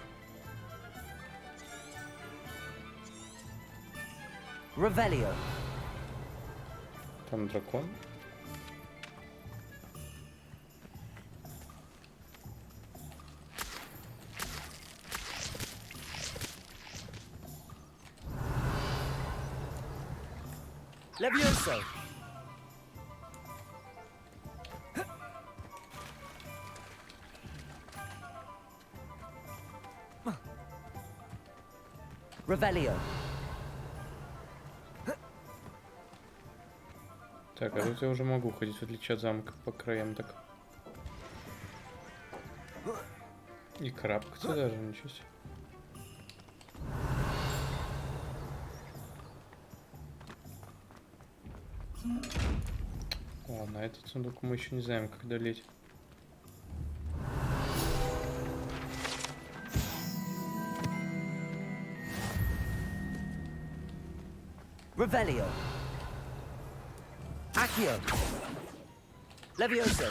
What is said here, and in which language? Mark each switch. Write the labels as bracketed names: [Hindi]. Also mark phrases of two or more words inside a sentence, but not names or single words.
[Russian] Revelio. Там дракон. Levioso. Revelio. Так, а тут я уже могу ходить, в отличие от замка, по краям так. И карабкаться даже, ничего себе. Ладно, этот сундук мы еще не знаем, как долить. Revelio. Accio. Levioso.